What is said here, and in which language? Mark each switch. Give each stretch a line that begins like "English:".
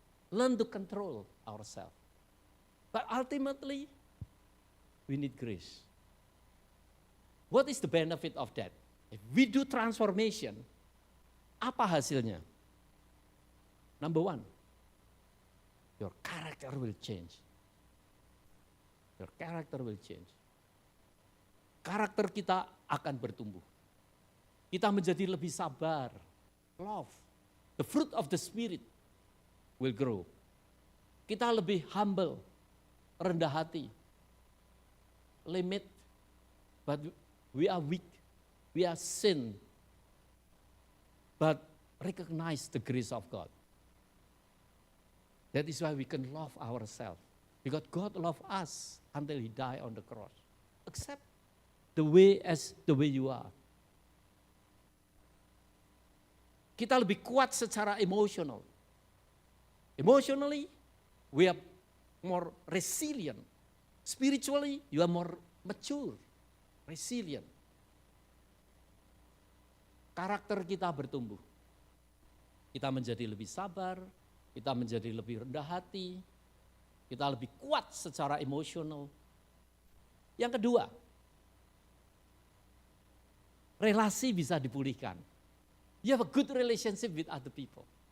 English: Learn to control ourselves. But ultimately, we need grace. What is the benefit of that? If we do transformation,
Indonesian: apa hasilnya?
English: Number one, your character will change. Your character will change.
Indonesian: Karakter kita akan bertumbuh. Kita menjadi lebih sabar, love.
English: The fruit of the Spirit will grow.
Indonesian: Kita lebih humble, rendah hati,
English: limit, but we are weak, we are sin, but recognize the grace of God. That is why we can love ourselves, because God loved us until He died on the cross. Accept the way as the way you are.
Indonesian: Kita lebih kuat secara emosional.
English: Emotionally, we are more resilient. Spiritually, you are more mature, resilient.
Indonesian: Karakter kita bertumbuh. Kita menjadi lebih sabar, kita menjadi lebih rendah hati, kita lebih kuat secara emosional. Yang kedua, relasi bisa dipulihkan.
English: You have a good relationship with other people.